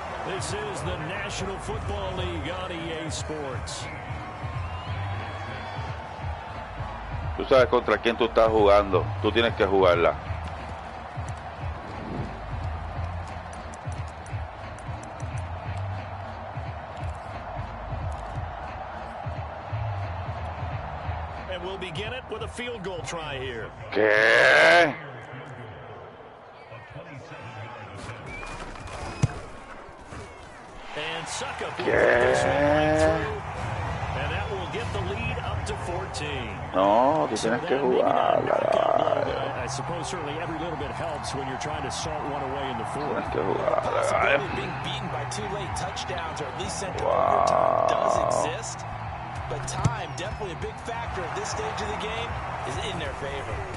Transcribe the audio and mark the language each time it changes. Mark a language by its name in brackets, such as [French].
[English] This is the National Football League on EA Sports. [Spanish] Tú sabes contra quién tú estás jugando. Tú tienes que jugarla. [English] And we'll begin it with a field goal try here. [Spanish] ¿Qué? [English] And suck up this one right through. And that will get the lead up to 14. [Spanish] No, tú tienes que jugarla. [English] I suppose certainly every little bit helps when you're trying to salt one away in the fourth. [Spanish] Tienes que jugarla. [English] Being beaten by 2 late touchdowns or at least sent to overtime does exist. But time, definitely a big factor at this stage of the game, is in their favor.